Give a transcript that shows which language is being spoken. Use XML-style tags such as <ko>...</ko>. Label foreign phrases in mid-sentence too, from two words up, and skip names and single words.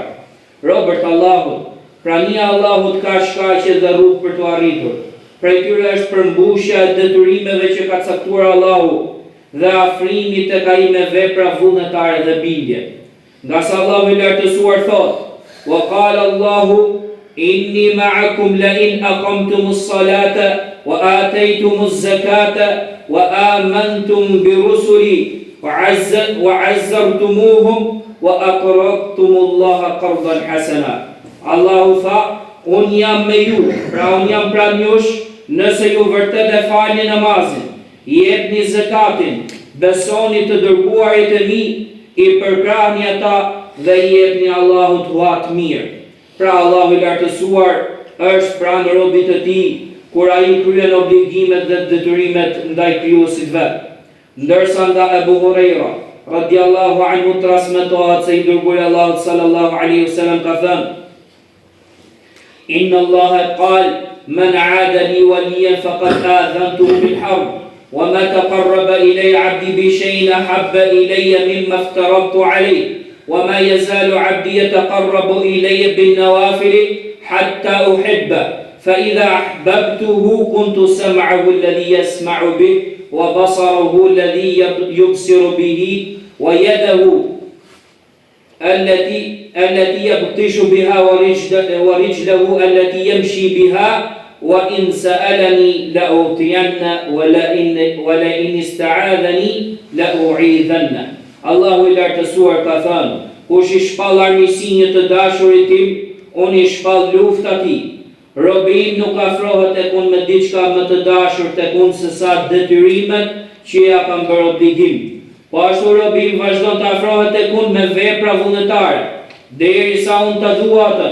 <sq>Robërt Allahut, prania e Allahut ka shkaqe dhe rrugë për të arritur. Prej tyre është përmbushja e detyrimeve që ka caktuar Allahu dhe afrimi tek ai me vepra vullnetare dhe bindje. Nga sa Allahu i lartësuar thotë:</sq> <ar>"وقال الله إني معكم لئن أقمتم الصلاة وآتيتم الزكاة وآمنتم برسلي وعزرتموهم وأقرضتم الله قرضا حسنا."</ar> <sq>Allahu tha: "Unë jam me ju, pra unë jam pranë jush, nëse ju vërtet e falni namazin, jepni zakatin, besoni të dërguarit e mi, i përkrahni ata dhe jepni Allahut huat mirë." Pra Allahu i lartësuar është pranë robit të tij kur ai kryen obligimet dhe detyrimet ndaj krijuesit vet. Ndërsa nga Abu Huraira</sq> <ar>رضي الله عنه</ar> <sq>transmetohet se i dërguari Allahut</sq> <ar>صلى الله عليه وسلم</ar> <sq>ka thënë:</sq> <ar>"إن الله قال من عادى لي وليا فقد آذنته بالحرب وما تقرب إلي عبدي ب بشيء أحب إلي مما افترضت عليه وما يزال عبدي يتقرب إلي بالنوافل حتى أحبه فإذا أحببته كنت سمعه الذي يسمع به وبصره الذي يبصر به ويده التي يبطش بها ورجله التي يمشي بها وإن سألني لأعطينه ولئن استعاذني لأعيذنه."</ar> <sq>Allahu i lartësuar ka thënë: "Kush i shpall armiqësinë të dashurit tim, unë i shpall luftë atij. Robi im nuk afrohet tek unë me diçka më të dashur tek unë se sa detyrimet që ja kam bërë obligim. Po ashtu robi im vazhdon të afrohet tek unë me vepra vullnetare, derisa unë ta dua atë.</sq>